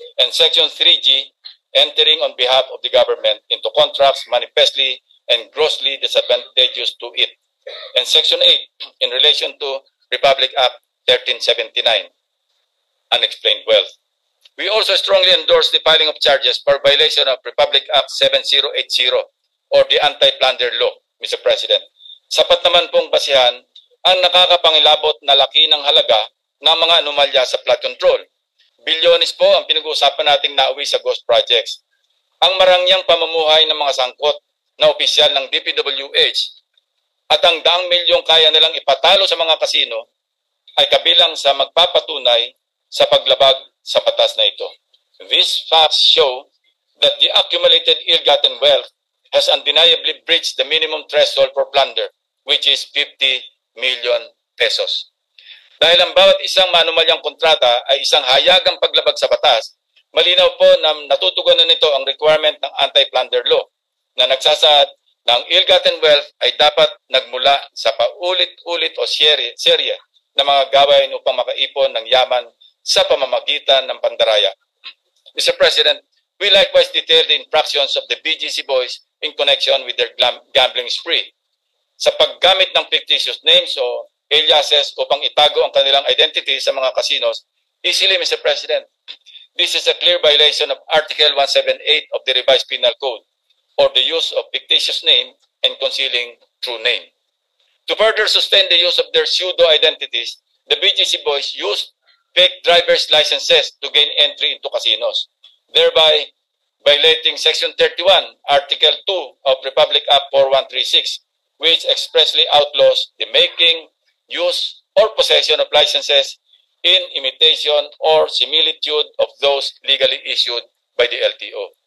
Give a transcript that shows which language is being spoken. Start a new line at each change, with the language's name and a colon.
English: And Section 3G, entering on behalf of the government into contracts manifestly and grossly disadvantageous to it. And Section 8, in relation to Republic Act 1379, unexplained wealth. We also strongly endorse the filing of charges for violation of Republic Act 7080 or the Anti-Plunder Law, Mr. President.
Filipino: Sapat naman pong basihan ang nakakapangilabot na laki ng halaga ng mga anomalya sa flood control. Bilyones po ang pinag-uusapan nating nauwi sa ghost projects. Ang marangyang pamumuhay ng mga sangkot na opisyal ng DPWH at ang daang milyong kaya nilang ipatalo sa mga kasino ay kabilang sa magpapatunay sa paglabag sa batas na ito.
English: These facts show that the accumulated ill-gotten wealth has undeniably breached the minimum threshold for plunder, which is 50 million pesos.
Filipino: Dahil ang bawat isang manumalyang kontrata ay isang hayagang paglabag sa batas, malinaw po na natutugunan nito ang requirement ng anti-plunder law na nagsasaad na ang ill-gotten wealth ay dapat nagmula sa paulit-ulit o serye na mga gawain upang makaipon ng yaman sa pamamagitan ng pandaraya.
English: Mr. President, we likewise detail the infractions of the BGC boys in connection with their gambling spree.
Filipino: Sa paggamit ng fictitious names o aliases upang itago ang kanilang identity sa mga casinos, easily, Mr.
English: President. This is a clear violation of Article 178 of the Revised Penal Code, or the use of fictitious name and concealing true name. To further sustain the use of their pseudo-identities, the BGC boys used fake driver's licenses to gain entry into casinos, thereby violating Section 31, Article 2 of Republic Act 4136, which expressly outlaws the making, use, or possession of licenses in imitation or similitude of those legally issued by the LTO.